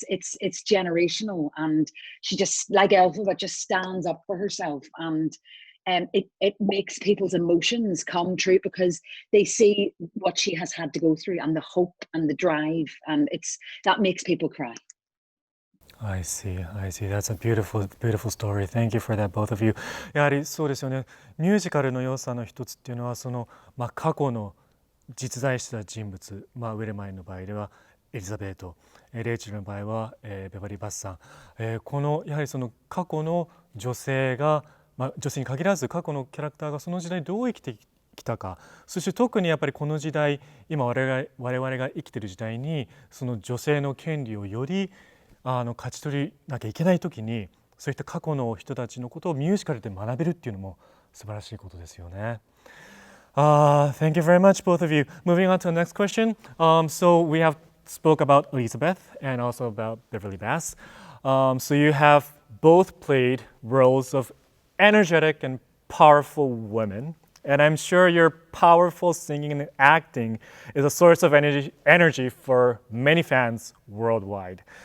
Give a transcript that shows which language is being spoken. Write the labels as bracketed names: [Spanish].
[English] It's generational, and she just, like Elva, just stands up for herself, and it makes people's emotions come true because they see what she has had to go through and the hope and the drive, and that makes people cry. I see. That's a beautiful story. Thank you for that, both of you. [Japanese] やはりそうですよね。ミュージカルの良さの一つっていうのは過去の実在した人物、ウィレマインの場合ではエリザベート、レイチェルの場合はベバリー・バスさん、このやはり過去の女性が、女性に限らず過去のキャラクターがその時代どう生きてきたか、そして特にやっぱりこの時代、今我々が生きている時代にその女性の権利をより勝ち取りなきゃいけない時に、そういった過去の人たちのことをミュージカルで学べるっていうのも素晴らしいことですよね。 [English] Thank you very much, both of you. Moving on to the next question. So we have spoke about Elizabeth and also about Beverly Bass. So you have both played roles of energetic and powerful women. And I'm sure your powerful singing and acting is a source of energy for many fans worldwide.